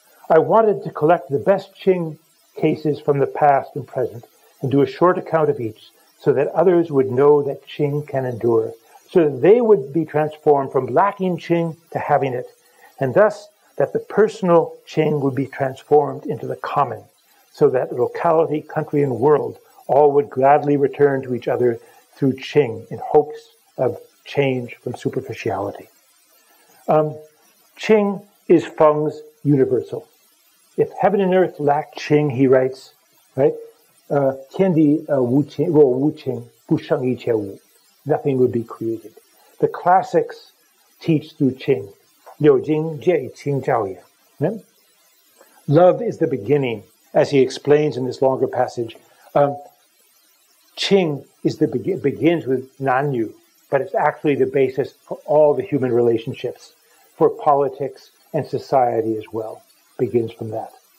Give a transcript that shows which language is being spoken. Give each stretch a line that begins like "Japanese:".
English: I wanted to collect the best Qing cases from the past and present and do a short account of each so that others would know that Qing can endure, so that they would be transformed from lacking Qing to having it, and thus that the personal Qing would be transformed into the common, so that locality, country, and world all would gladly return to each other through Qing in hopes of change from superficiality. Qing is Feng's universal. If heaven and earth lack Qing, he writes, right?
Chinese: 天地无情，若无情，不生一切物.
English: Nothing would be created. The classics teach through Qing.
Chinese: 六经皆以清教也.
English: Love is the beginning, as he explains in this longer passage. Qing is begins with Nanyu, but it's actually the basis for all the human relationships, for politics and society as well. Begins from that.